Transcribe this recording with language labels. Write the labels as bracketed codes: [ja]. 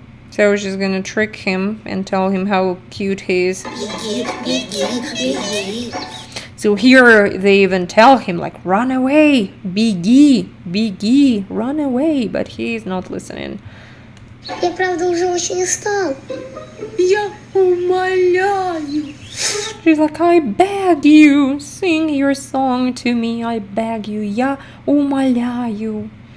[en] So she's gonna trick him and tell him how cute he is. [ru] беги, беги, беги. [en] So here they even tell him like, run away, bigi, bigi, run away, but he is not listening. [ru] Я правда уже очень устал. Я умоляю. [en] She's like, I beg you, sing your song to me, I beg you, [ru] я умоляю.